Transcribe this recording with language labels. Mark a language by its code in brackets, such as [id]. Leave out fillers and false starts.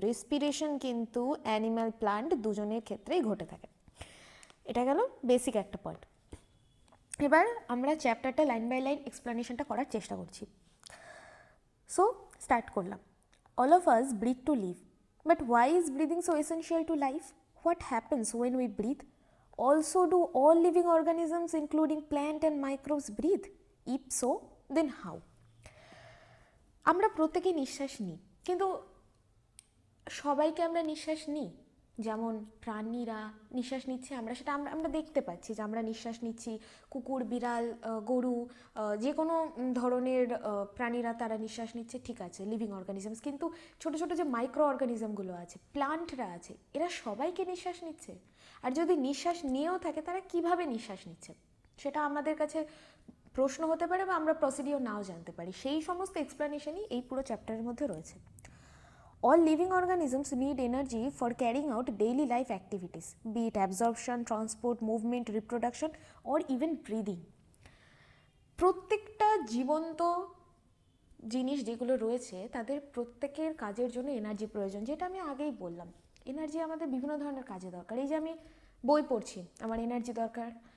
[bn] Respiration কিন্তু animal plant দুজনের ক্ষেত্রেই ঘটে থাকে। এটা গেল বেসিক একটা পয়েন্ট। এবার আমরা চ্যাপ্টারটা লাইন বাই লাইন এক্সপ্লানেশনটা করার চেষ্টা করছি। সো স্টার্ট করলাম। [en] All of us breathe to live, but why is breathing so essential to life? What happens when we breathe? Also, do all living organisms, including plant and microbes, breathe? If so, then how? [bn] আমরা প্রত্যেকেই নিঃশ্বাস নিই, কিন্তু সবাইকে আমরা নিঃশ্বাস নিই? যেমন প্রাণীরা নিঃশ্বাস নিচ্ছে, আমরা সেটা আমরা আমরা দেখতে পাচ্ছি যে আমরা নিঃশ্বাস নিচ্ছি। কুকুর, বিড়াল, গরু, যে কোনো ধরনের প্রাণীরা তারা নিঃশ্বাস নিচ্ছে, ঠিক আছে, লিভিং অর্গানিজমস। কিন্তু ছোটো ছোটো যে মাইক্রো অর্গানিজমগুলো আছে, প্লান্টরা আছে, এরা সবাইকে নিঃশ্বাস নিচ্ছে? আর যদি নিঃশ্বাস নিয়েও থাকে, তারা কিভাবে নিঃশ্বাস নিচ্ছে? সেটা আমাদের কাছে প্রশ্ন হতে পারে, বা আমরা প্রসিডিওর নাও জানতে পারি। সেই সমস্ত এক্সপ্লানেশনই এই পুরো চ্যাপ্টারের মধ্যে রয়েছে। [en] All living organisms need energy for carrying out daily life activities, be it absorption, transport, movement, reproduction, or even breathing. [bn] প্রত্যেকটা জীবন্ত জিনিস যেগুলো রয়েছে, তাদের প্রত্যেকের কাজের জন্য এনার্জি প্রয়োজন, যেটা আমি আগেই বললাম। এনার্জি আমাদের বিভিন্ন ধরনের কাজে দরকার। এই যে আমি বই পড়ছি, আমার এনার্জি দরকার।